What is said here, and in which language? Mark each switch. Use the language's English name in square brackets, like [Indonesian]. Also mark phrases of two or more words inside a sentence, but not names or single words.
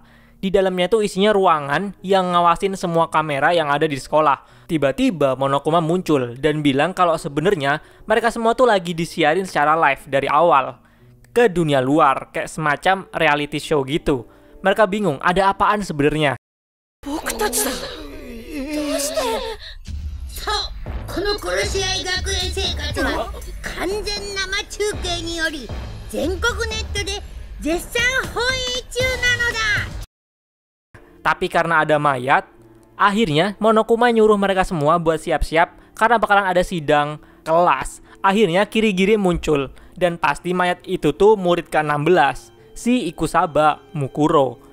[Indonesian] Di dalamnya tuh isinya ruangan yang ngawasin semua kamera yang ada di sekolah. Tiba-tiba Monokuma muncul dan bilang kalau sebenarnya mereka semua tuh lagi disiarin secara live dari awal ke dunia luar, kayak semacam [English] reality show [Indonesian] gitu. Mereka bingung ada apaan sebenarnya. [Japanese] この殺し合い学園生活は完全生中継により全国ネットで絶賛放映中なのだ。 [Indonesian] Tapi karena ada mayat, akhirnya Monokuma nyuruh mereka semua buat siap-siap karena bakalan ada sidang kelas. Akhirnya Kirigiri muncul dan pasti mayat itu tuh murid ke-16, si Ikusaba Mukuro.